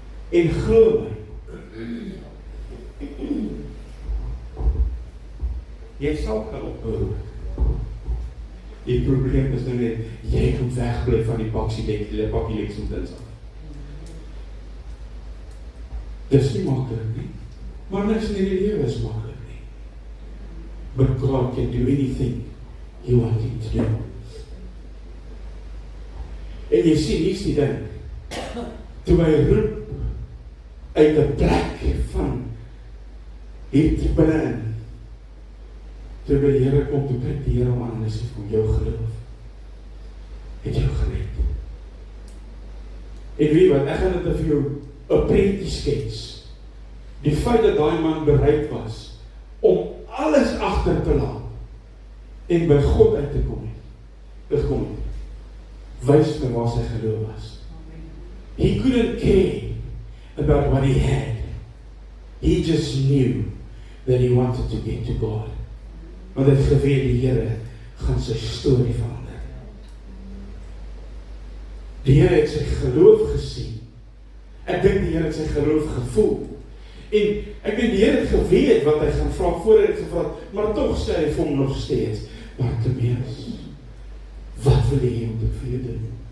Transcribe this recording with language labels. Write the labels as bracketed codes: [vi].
[af] En glo my, jy sal kan ophou. Die probleem is nou net, jy moet wegbly van die paksielek, die paksielek moet insaf. Dis nie maklik nie, maar niks in die lewe is maklik. [en] But God can do anything He wants Him to do. [af] En jy sien, hier is die ding. Toe hy roep uit 'n plek van hier binne-in, toe by die Here kom, toe kyk die Here hom aan en sê vir jou geloof het jou gered. En weet wat, ek gaan dit vir jou 'n prentjie skets. Die feit dat daai man bereid was om agter te laat en by God uit te kom het. Wys my waar sy geloof was. [en] He couldn't care about what he had. He just knew that he wanted to get to God. [af] Want hy het geweet die Here gaan sy storie verander. Die Here het sy geloof gesien. Ek dink die Here het sy geloof gevoel. En ek dink die Here het geweet wat hy gaan vra voor hy het gevra, maar tog sê hy vir hom nog steeds, Bartimeus, wat wil jy moet ek vir jou doen?